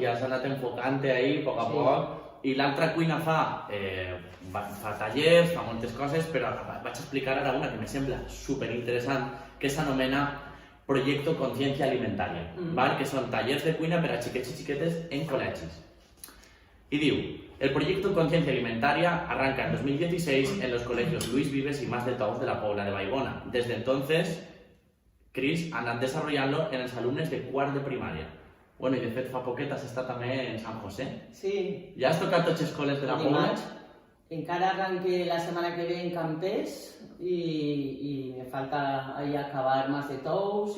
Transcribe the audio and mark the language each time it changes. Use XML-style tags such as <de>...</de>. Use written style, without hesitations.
<ca>I has anat enfocant-te ahí, a poc a poc. I l'altra cuina fa tallers, fa moltes coses, però vaig explicar ara una que me sembla superinteressant, que s'anomena Proyecto Conciencia Alimentaria, que són tallers de cuina per a xiquets i xiquetes en col·legis.</ca> <es>Y diu, el proyecto Conciencia Alimentaria arranca en 2016 en los colegios Luis Vives y Mas de Tous de la Pobla de Vallbona. Desde entonces,</es> <ca>Cris ha anat desarrollando en els alumnes de quart de primària. Bueno, i de fet fa poquet has estat també en Sant José. Sí. Ja has tocat tots els col·les de la Pobla? Encara arranque la setmana que ve en Campés y me falta ahí acabar Mas de Tous.</ca>